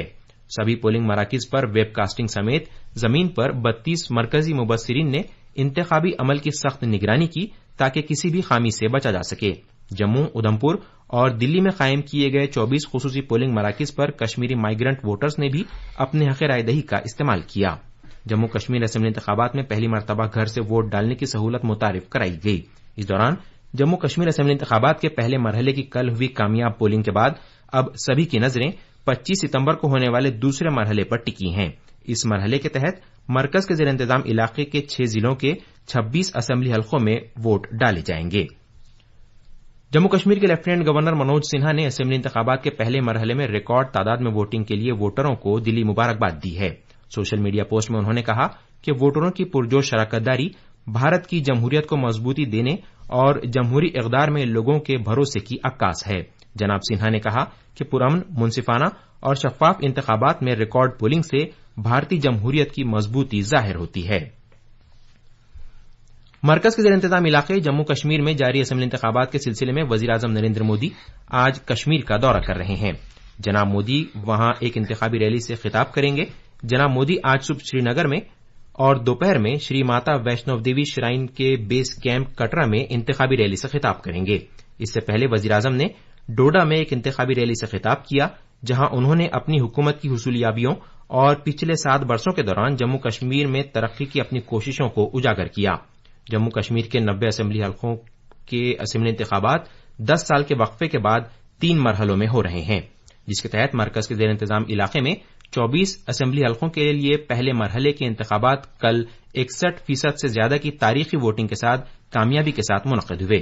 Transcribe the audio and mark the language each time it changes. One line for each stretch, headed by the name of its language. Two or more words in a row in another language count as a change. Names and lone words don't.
Urdu: سبھی پولنگ مراکز پر ویب کاسٹنگ سمیت زمین پر 32 مرکزی مبصرین نے انتخابی عمل کی سخت نگرانی کی تاکہ کسی بھی خامی سے بچا جا سکے. جموں، ادھم پور اور دلی میں قائم کیے گئے 24 خصوصی پولنگ مراکز پر کشمیری
English: migrant voters
Urdu: نے بھی اپنے حق رائے دہی کا استعمال کیا. جموں کشمیر اسمبلی انتخابات میں پہلی مرتبہ گھر سے ووٹ ڈالنے کی سہولت متعارف کرائی گئی۔ اس دوران جموں کشمیر اسمبلی انتخابات کے پہلے مرحلے کی کل ہوئی کامیاب پولنگ کے بعد اب سبھی کی نظریں 25 ستمبر کو ہونے والے دوسرے مرحلے پر ٹکی ہیں۔ اس مرحلے کے تحت مرکز کے زیر انتظام علاقے کے 6 ضلعوں کے 26 اسمبلی حلقوں میں ووٹ ڈالے جائیں گے۔ جموں کشمیر کے
English: لیفٹیننٹ گورنر
Urdu: منوج سنہا نے اسمبلی انتخابات کے پہلے مرحلے میں ریکارڈ تعداد میں ووٹنگ کے لیے ووٹروں کو دلی مبارکباد دی ہے۔
English: سوشل میڈیا پوسٹ
Urdu: میں انہوں نے کہا کہ ووٹروں کی پرجوش شراکت داری بھارت کی جمہوریت کو مضبوطی دینے اور جمہوری اقدار میں لوگوں کے بھروسے کی عکاس ہے۔ جناب سنہا نے کہا کہ پرامن، منصفانہ اور شفاف انتخابات میں ریکارڈ پولنگ سے بھارتی جمہوریت کی مضبوطی ظاہر ہوتی ہے۔ مرکز کے زیر انتظام علاقے جموں کشمیر میں جاری اسمبلی انتخابات کے سلسلے میں وزیراعظم نریندر مودی آج کشمیر کا دورہ کر رہے ہیں۔ جناب مودی وہاں ایک انتخابی ریلی سے خطاب کریں گے۔ جناب مودی آج صبح سری نگر میں اور دوپہر میں شری ماتا ویشنو دیوی شرائن کے
English: بیس کیمپ
Urdu: کٹرا میں انتخابی ریلی سے خطاب کریں گے۔ اس سے پہلے وزیراعظم نے ڈوڈا میں ایک انتخابی ریلی سے خطاب کیا، جہاں انہوں نے اپنی حکومت کی حصولیابیوں اور پچھلے 7 برسوں کے دوران جموں کشمیر میں ترقی کی اپنی کوششوں کو اجاگر کیا۔ جموں کشمیر کے 90 اسمبلی حلقوں کے اسمبلی انتخابات 10 سال کے وقفے کے بعد 3 مرحلوں میں ہو رہے ہیں، جس کے تحت مرکز کے زیر انتظام علاقے میں 24 اسمبلی حلقوں کے لیے پہلے مرحلے کے انتخابات کل 61% سے زیادہ کی تاریخی ووٹنگ کے ساتھ کامیابی کے ساتھ منعقد ہوئے۔